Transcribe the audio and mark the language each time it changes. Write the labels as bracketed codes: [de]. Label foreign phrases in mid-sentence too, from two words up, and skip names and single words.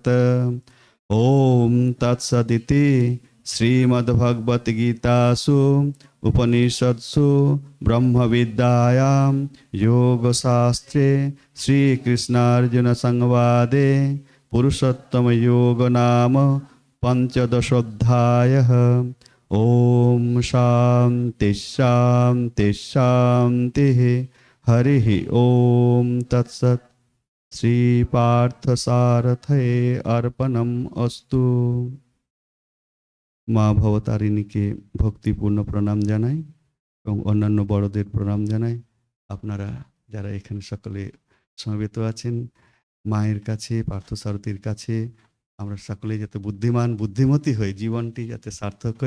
[sa] ॐ तत्सदिति श्रीमद्भगवद्गीतासु उपनिषत्सु ब्रह्मविद्यायां योगशास्त्रे श्रीकृष्णार्जुनसंवादे पुरुषोत्तमयोग नाम पञ्चदशोऽध्यायः। ॐ शान्ति शान्ति शान्तिः। हरिः ॐ तत्सत्। শ্রীপার্থসারথয়ে অর্পণম অস্তু। [bn] মা ভবতারিণীকে ভক্তিপূর্ণ প্রণাম জানাই এবং অন্যান্য বড়দের প্রণাম জানাই। আপনারা যারা এখানে সকলে সমবেত আছেন, মায়ের কাছে, পার্থসারথীর কাছে আমরা সকলে যাতে বুদ্ধিমান বুদ্ধিমতী হই, জীবনটি যাতে সার্থক হয়।